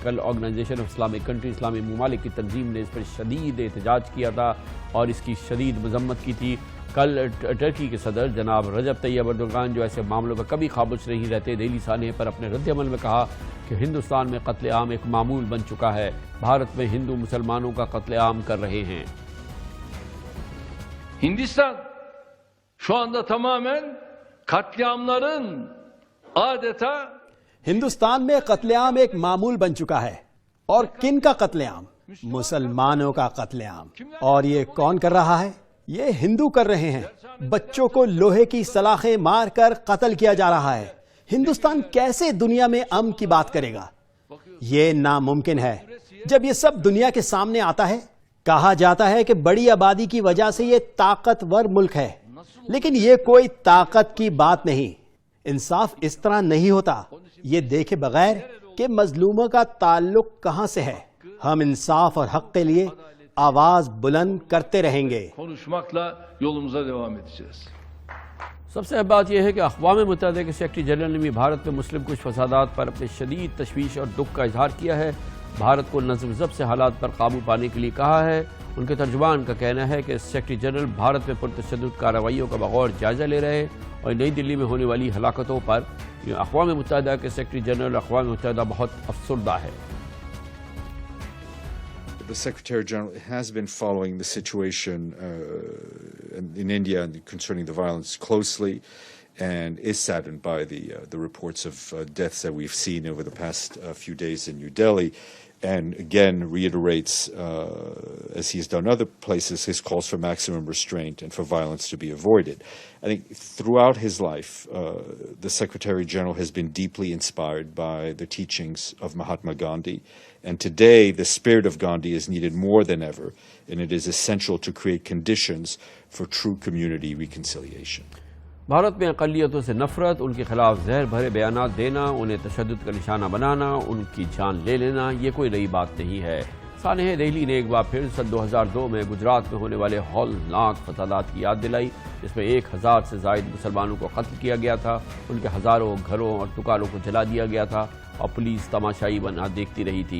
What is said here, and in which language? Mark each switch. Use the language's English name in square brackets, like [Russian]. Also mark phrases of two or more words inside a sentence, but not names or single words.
[Urdu] کل آرگنائزیشن آف اسلامک کنٹری، اسلامی ممالک کی تنظیم نے اس پر شدید احتجاج کیا تھا اور اس کی شدید مذمت کی تھی. کل ٹرکی کے صدر جناب رجب طیب اردوغان، جو ایسے معاملوں پر کبھی خاموش نہیں رہتے، دلی سانحے پر اپنے ردعمل میں کہا کہ ہندوستان میں قتلِ عام ایک معمول بن چکا ہے، بھارت میں ہندو مسلمانوں کا قتلِ عام کر رہے ہیں. [Turkish] Hindistan şu anda tamamen katliamların adeta [Urdu] ہندوستان میں قتلِ عام ایک معمول بن چکا ہے. اور کن کا قتلِ عام؟ مسلمانوں کا قتلِ عام. اور یہ کون کر رہا ہے؟ یہ ہندو کر رہے ہیں. بچوں کو لوہے کی سلاخیں مار کر قتل کیا جا رہا ہے. ہندوستان کیسے دنیا میں امن کی بات کرے گا? یہ ناممکن ہے. جب یہ سب دنیا کے سامنے آتا ہے، کہا جاتا ہے کہ بڑی آبادی کی وجہ سے یہ طاقتور ملک ہے، لیکن یہ کوئی طاقت کی بات نہیں. انصاف اس طرح نہیں ہوتا. یہ دیکھے بغیر کہ مظلوموں کا تعلق کہاں سے ہے، ہم انصاف اور حق کے لیے آواز بلند کرتے رہیں گے. [Turkish] konuşmakla yolumuza devam edeceğiz. [Urdu] سب سے اہم بات یہ ہے کہ اقوامِ متحدہ کے [English] Secretary General [Urdu] نے بھی بھارت میں مسلم کچھ فسادات پر اپنے شدید تشویش اور دکھ کا اظہار کیا ہے. بھارت کو نظم ضبط سے حالات پر قابو پانے کے لیے کہا ہے. ان کے ترجمان کا کہنا ہے کہ [English] Secretary General [Urdu] بھارت میں پرتشدد کارروائیوں کا بغور جائزہ لے رہے ہیں اور نئی دہلی میں ہونے والی ہلاکتوں پر اقوامِ متحدہ کے [English] Secretary General [Urdu] اقوامِ متحدہ بہت افسردہ ہے. [English] The Secretary General has been following the situation in India concerning the violence closely, and is saddened by the reports of deaths that we've seen over the past few days in New Delhi, and again reiterates, as he has done other places, his calls for maximum restraint and for violence to be avoided. I think throughout his life, the Secretary General has been deeply inspired by the teachings of Mahatma Gandhi, and today the spirit of Gandhi is needed more than ever, and it is essential to create conditions for true community reconciliation. [Urdu] بھارت میں اقلیتوں سے نفرت، ان کے خلاف زہر بھرے بیانات دینا، انہیں تشدد کا نشانہ بنانا، ان کی جان لے لینا، یہ کوئی نئی بات نہیں ہے. سانحۂ دلی نے ایک بار پھر سن 2002 میں گجرات میں ہونے والے ہولناک فسادات کی یاد دلائی، جس میں 1000 سے زائد مسلمانوں کو قتل کیا گیا تھا، ان کے ہزاروں گھروں اور دکانوں کو جلا دیا گیا تھا اور پولیس تماشائی بنی دیکھتی رہی تھی.